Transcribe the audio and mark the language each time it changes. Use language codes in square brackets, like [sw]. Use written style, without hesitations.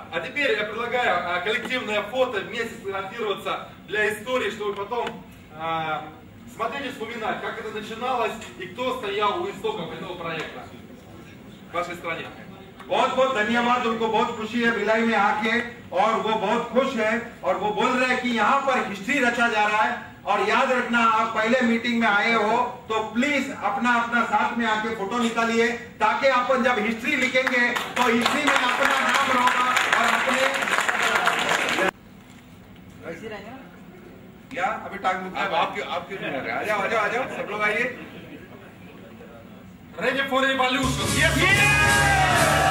[ru] А теперь я предлагаю коллективное фото вместе сфотографироваться для истории, чтобы потом смотреть и вспоминать, как это начиналось и кто стоял у истоков этого проекта в вашей стране. [hi] बहुत बहुत धन्यवाद। उनको बहुत खुशी है भिलाई में आके, और वो बहुत खुश है, और वो बोल रहे हैं कि यहाँ पर हिस्ट्री रचा जा रहा है। और याद रखना, आप पहले मीटिंग में आए हो तो प्लीज अपना अपना साथ में आके फोटो निकालिए, ताकि अपन जब हिस्ट्री लिखेंगे तो हिस्ट्री में अपना नाम होगा और अपने या अभी टांग मुक्का आपके आ जाओ सब लोग आइए। [en] Ready for revolution. Yes.